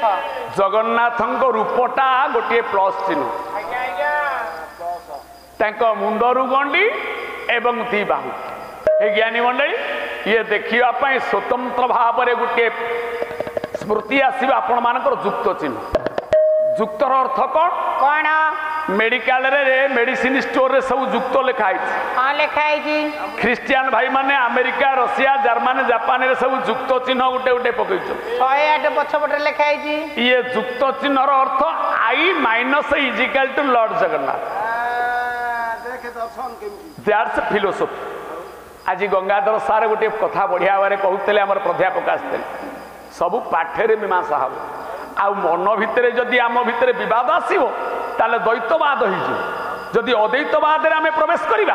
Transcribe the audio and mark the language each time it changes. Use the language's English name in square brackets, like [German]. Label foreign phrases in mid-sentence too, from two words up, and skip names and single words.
[Odia] ଜଗନ୍ନାଥଙ୍କ ରୂପଟା ଗୋଟିଏ ପ୍ଲସ୍ ଚିହ୍ନ ତାଙ୍କ ମୁଣ୍ଡରୁ ଗଣ୍ଡି ଏବଂ ଦି ବାହୁ ଏ ଜ୍ଞାନୀ ମଣ୍ଡଳୀ ଇଏ ଦେଖିବା ପାଇଁ ସ୍ୱତନ୍ତ୍ର ଭାବରେ ଗୋଟିଏ ସ୍ମୃତି ଆସିବ ଆପଣମାନଙ୍କର ଯୁକ୍ତ ଚିହ୍ନ ଯୁକ୍ତର ଅର୍ଥ କ'ଣ କ'ଣ ମେଡିକାଲରେ ମେଡିସିନ ଷ୍ଟୋରରେ ସବୁ ଯୁକ୍ତ ଲେଖା ହେଇଛି ହଁ ଲେଖା ହେଇଛି ଖ୍ରୀଷ୍ଟିଆନ ଭାଇମାନେ ଆମେରିକା ରଷିଆ ଜର୍ମାନୀ ଜାପାନରେ ସବୁ ଯୁକ୍ତ ଚିହ୍ନ ଗୋଟେ ଗୋଟେ ପକେଇଛନ୍ତି 108 ପଛପଟେ ଲେଖା ହେଇଛି ଇଏ ଯୁକ୍ତ ଚିହ୍ନର ଅର୍ଥ [English] I minus is equal to Lord [Odia] ଜଗନ୍ନାଥ [English] that's philosophy [Odia] ଆଜି ଗଙ୍ଗାଧର ସାର୍ ଗୋଟିଏ କଥା ବଢ଼ିଆ ଭାବରେ କହୁଥିଲେ ଆମର ପ୍ରାଧ୍ୟାପକ ଆସିଥିଲେ ସବୁ ପାଠରେ ମୀମାଂସା ହେବ ଆଉ ମନ ଭିତରେ ଯଦି ଆମ ଭିତରେ ବିବାଦ ଆସିବ ତାହେଲେ ଦ୍ୱୈତବାଦ ହେଇଯିବ ଯଦି ଅଦ୍ୱୈତବାଦରେ ଆମେ ପ୍ରବେଶ କରିବା